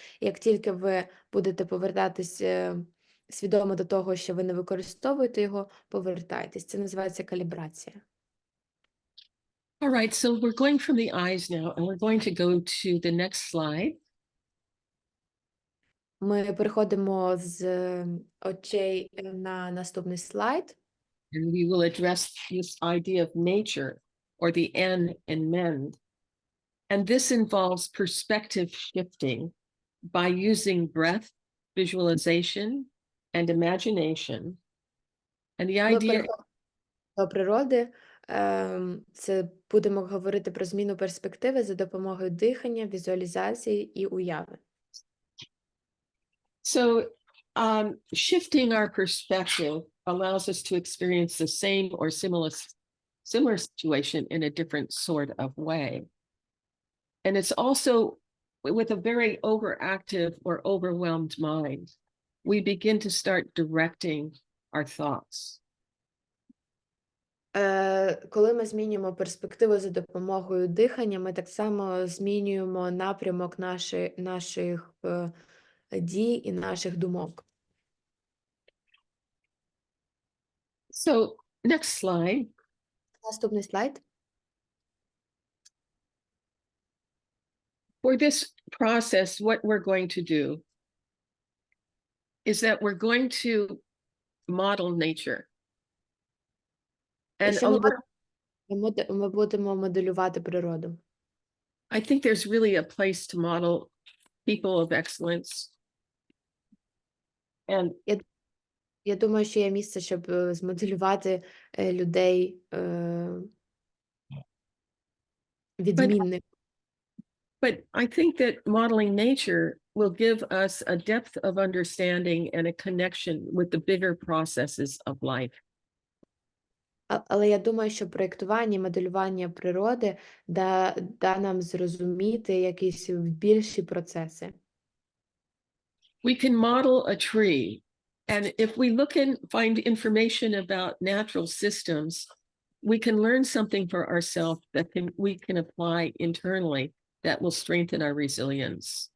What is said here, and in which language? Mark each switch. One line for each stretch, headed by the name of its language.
Ukrainian: Як тільки ви будете повертатись свідомо до того, що ви не використовуєте його, повертайтесь. Це називається калібрація.
English: All right, so we're going from the eyes now, and we're going to go to the next slide.
Ukrainian: Ми переходимо з очей на наступний слайд.
English: And we will address this idea of nature, or the N in mend. And this involves perspective shifting by using breath, visualization, and imagination. And the
Ukrainian: Ми
English: idea
Ukrainian: переходимо до природи. Це будемо говорити про зміну перспективи за допомогою дихання, візуалізації і уяви.
English: So shifting our perspective allows us to experience the same or similar situation in a different sort of way. And it's also with a very overactive or overwhelmed mind, we begin to start directing our thoughts.
Ukrainian: Коли ми змінюємо перспективу за допомогою дихання, ми так само змінюємо напрямок наших дій і наших думок.
English: So next slide.
Ukrainian: Наступний слайд.
English: For this process, what we're going to do is that we're going to model nature. And
Ukrainian: Що ми будемо моделювати природу.
English: I think there's really a place to model people of excellence. And
Ukrainian: Я думаю, що є місце, щоб змоделювати людей відмінних.
English: But I think that modeling nature will give us a depth of understanding and a connection with the bigger processes of life.
Ukrainian: Але я думаю, що проєктування і моделювання природи да нам зрозуміти якісь більші процеси.
English: We can model a tree, and if we look and find information about natural systems, we can learn something for ourselves that we can apply internally that will strengthen our resilience.